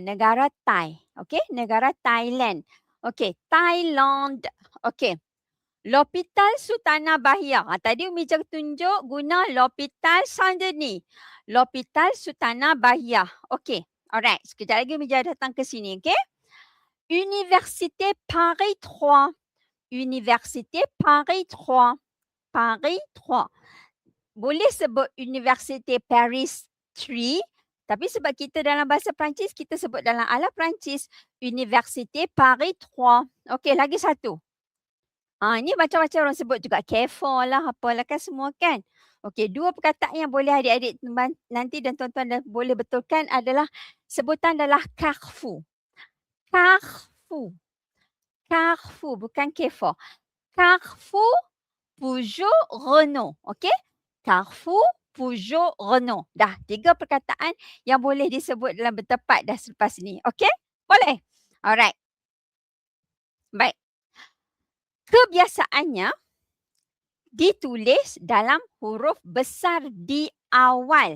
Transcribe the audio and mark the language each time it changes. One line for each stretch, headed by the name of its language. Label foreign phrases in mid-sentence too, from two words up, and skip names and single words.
Malay: Negara Thai. Okay, negara Thailand. Okay, Thailand. Okay. L'Hôpital Sultanah Bahia. Tadi Umi Je tunjuk guna L'Hôpital Saint-Denis. L'Hôpital Sultanah Bahia. Okay. Alright. Sekejap lagi Umi Je datang ke sini. Okay. Université Paris 3. Université Paris 3. Paris 3. Boleh sebut Université Paris 3. Tapi sebab kita dalam bahasa Perancis, kita sebut dalam ala Perancis. Université Paris 3. Okay. Lagi satu. Ini macam-macam orang sebut juga. Carrefour lah, apalah kan semua kan. Okey, dua perkataan yang boleh adik-adik nanti dan tuan-tuan boleh betulkan adalah sebutan adalah Carrefour. Carrefour, bukan Carrefour. Carrefour, Peugeot, Renault. Okey? Carrefour, Peugeot, Renault. Dah 3 perkataan yang boleh disebut dalam bertepat dah selepas ni. Okey? Boleh? Alright. Baik. Kebiasaannya ditulis dalam huruf besar di awal.